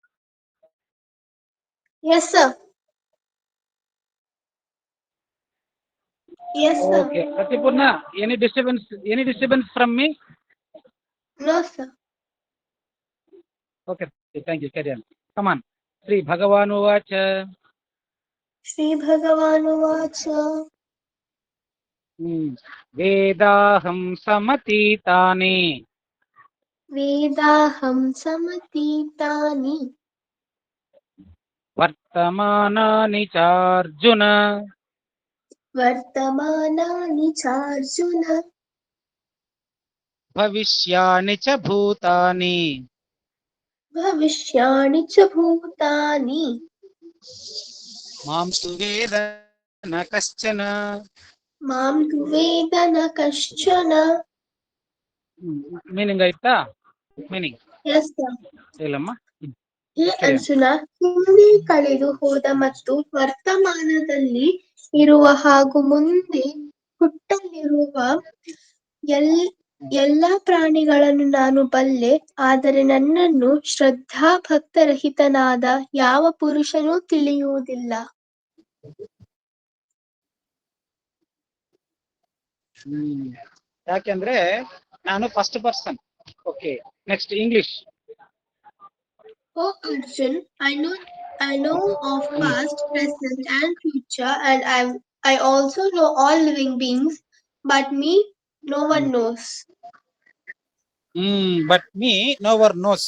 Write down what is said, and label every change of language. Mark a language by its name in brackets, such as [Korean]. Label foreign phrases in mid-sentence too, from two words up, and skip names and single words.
[English] Yes, sir. Yes, sir. Okay, Satyapurna, any disturbance from me? No, sir. Okay, thank you. Carry on. Come on. [Sanskrit] శ్రీ భగవానువాచ. श्रीभगवानुवाच వేదాహం సమతీతాని वेदाहं समतीतानि వర్తమానాని చార్జున वर्तमानानि चार्जुन భవిష్యాని చ భూతాని भविष्याणि च भूतानि మాం తు వేద న కశ్చన. मां तु वेद न कश्चन. [Kannada] మీనింగ్ అయితా? మీనింగ్ [English] Yes, sir. [Kannada] ಹೇಳಮ್ಮ. ಹೇ ಅರ್ಜುನ, ಹಿಂದೆ ಕಳೆದು ಹೋದ ಮತ್ತು ವರ್ತಮಾನದಲ್ಲಿ ಇರುವ ಹಾಗೂ ಮುಂದೆ ಹುಟ್ಟಲಿರುವ ಎಲ್ಲ ಪ್ರಾಣಿಗಳನ್ನು ನಾನು ಬಲ್ಲೆ, ಆದರೆ ನನ್ನನ್ನು ಶ್ರದ್ಧಾಭಕ್ತರಹಿತನಾದ ಯಾವ ಪುರುಷನೂ ತಿಳಿಯುವುದಿಲ್ಲ. ಯಾಕೆಂದ್ರೆ ನಾನು [English] first person. Okay, next English. Oh Arjun, I know of past, present and future, and I also know all living beings, but me no one knows. But me no one knows.